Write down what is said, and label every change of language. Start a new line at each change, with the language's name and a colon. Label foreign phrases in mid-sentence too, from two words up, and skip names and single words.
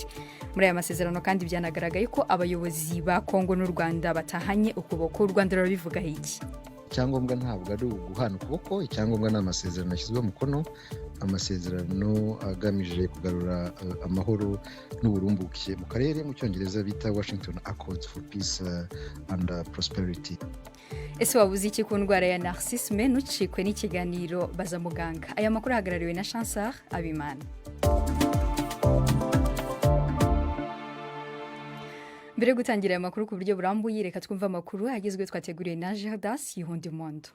Kinyarwanda: Muri aya masezerano kandi byanagaragaye ko abayobozi ba Kongo n'u Rwanda batahanye ukuboko. Rwanda bivuga iki? Icyangombwa ntabwo ari uguhana ukuboko, icyangombwa ni amasezerano yashyizwe mukono, amasezerano agamije kugarura amahoro n'uburumbuke mu karere, mu cyongereza bita Washington Accords for Peace and Prosperity. Ese wabuze iki ku ndwara ya narcissisme? Nucikwe n'ikiganiro baza muganga. Aya makuru ahagarariwe na Chancellor Abimana. Mbere gutangira aya makuru ku buryo burambuye, reka twumva amakuru agizwe twateguriye na Gerdas Yihondimondo.